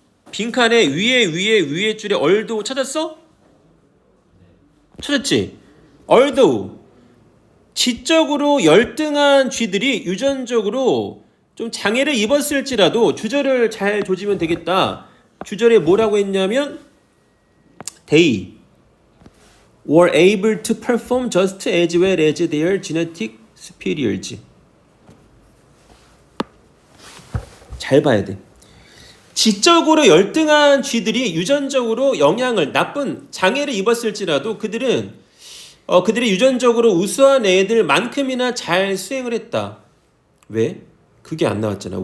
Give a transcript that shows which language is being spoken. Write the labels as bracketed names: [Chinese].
[Korean] 빈칸에 위에 줄에 얼도 찾았어? 찾았지? 얼도. 지적으로 열등한 쥐들이 유전적으로 좀 장애를 입었을지라도 주절을 잘 조지면 되겠다. 주절에 뭐라고 했냐면 [English] they were able to perform just as well as their genetic superiors. [Korean] 잘 봐야 돼. 지적으로 열등한 쥐들이 유전적으로 나쁜 장애를 입었을지라도 그들이 유전적으로 우수한 애들만큼이나 잘 수행을 했다. 왜? 그게 안 나왔잖아.